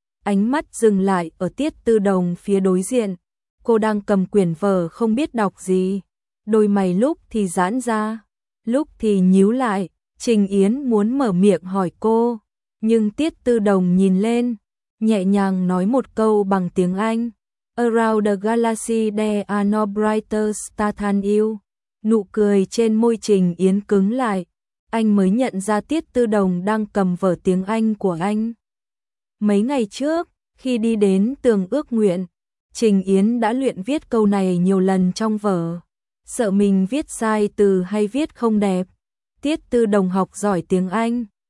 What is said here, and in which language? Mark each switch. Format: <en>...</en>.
<vi>Ánh mắt dừng lại ở Tiết Tư Đồng phía đối diện. Cô đang cầm quyển vở không biết đọc gì. Đôi mày lúc thì giãn ra, lúc thì nhíu lại. Trình Yến muốn mở miệng hỏi cô, nhưng Tiết Tư Đồng nhìn lên, nhẹ nhàng nói một câu bằng tiếng Anh.</vi> <en>Around the galaxy there are no brighter stars than you.</en> <vi>Nụ cười trên môi Trình Yến cứng lại. Anh mới nhận ra Tiết Tư Đồng đang cầm vở tiếng Anh của anh. Mấy ngày trước, khi đi đến tường ước nguyện, Trình Yến đã luyện viết câu này nhiều lần trong vở. Sợ mình viết sai từ hay viết không đẹp. Tiết Tư Đồng học giỏi tiếng Anh.</vi>